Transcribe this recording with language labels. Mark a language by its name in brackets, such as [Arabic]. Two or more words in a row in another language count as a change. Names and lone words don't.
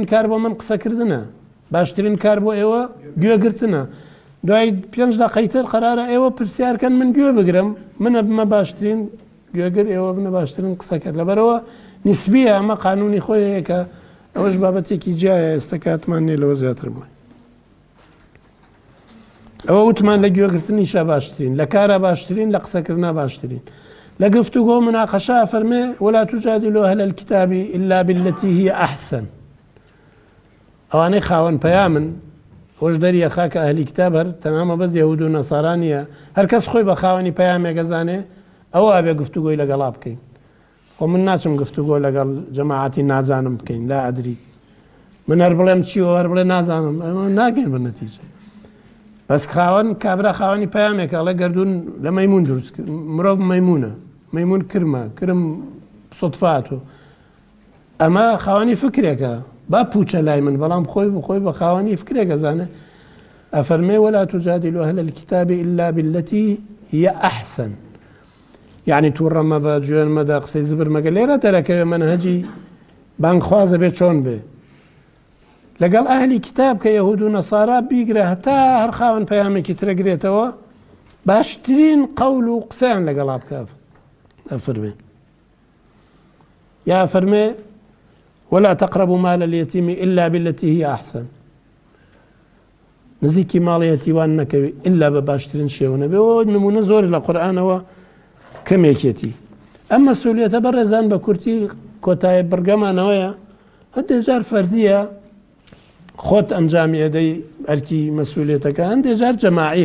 [Central Kurdish] کار بۆ من قسەکردنە باشترین کار بۆ ئێوە گوێگرتنە دوای 5 دقەیتر قەرارە ئێوە پرسیارکەن من گوێ بگرم منە بمە باشترین گوێگر ئێوە بنە باشترین قسەکرد لەبەرەوە نیسبیە ئەمە قانونی خۆی هەیە کە ئەوەش بابەتێکی جایە ئێستا کاتمان نیە لەوە زیاتر بڵێ ئەوە وتمان لە گوێگرتنیشە باشترین، لە کارە باشترین، لە قسەکردنا باشترین. لە گفتوگۆ مناقەشە فەرمێ [Arabic] ولا تجادلوا أهل الكتاب إلا بالتي هي أحسن. [Central Kurdish] ئەوانەی خاوەن پەیامن خۆش دەریە خاکە ئەهلی کتاب هەر تەنامە بەس یەهود و نەسارا نیە، هەر کەس خۆی بە خاوەنی پەیامێک ئەزانێ ئەوە ئەبێ گفتوگۆی لەگەڵا بکەین. خۆ من ناچم گفتوگۆ لەگەڵ جەماعەتی نازانم بکەین، لا ئەدری. من هەر بڵێم چیوە هەر بڵێ نازانم، ئەمە ناگەین بە نەتیجە. بەس خاوەن کابرا خاوەنی پەیامێکە ئەڵێ گەردوون لە مەیمون دروست کرد، مرۆڤ مەیمونە، مەیمون کرمە، کرم سوتفاتۆ. ئەمە خاوەنی فکرێکە، با پوچە لای من، بەڵام خۆی بە خاوەنی فکرێک ئەزانێ. [Arabic] ئەفەرمێ ولا تجادلوا أهل الكتاب إلا بالتي هي أحسن. [Central Kurdish] يعني تووڕەمە بە جوێن مەدە قسەی زبر مەگە لێرە دەرەکەوێ منهەجی بانگخوازە بێت چۆن بێ. لەگەڵ ئەهلی کتاب کە یەهود و نەسارا بیگرە هەتا هەر خاوەن پەیامێکی ترەگرێتەوە باشترین قەول و قسەیان لەگەڵا بکە. ئەفەرمێ یا فەرمێ [Arabic] ولا تقربوا مال اليتيم إلا بالتي هي أحسن. [Central Kurdish] نزیکی ماڵی یەتیوان نەکەوی ئللا بە باشترین شێوە نەبێ. ئەوە نمونە زۆر لە قورئانەوە کەمێکێتی. ئەم مەسئولیەتە بەڕێزان بە کورتی کۆتایە بڕگەمانەوەیە، هەندێک جار فەردیە خۆت ئەنجامی ئەدەی ئەرکی مەسئولیەتەکە، هەندێک جار جەماعیە.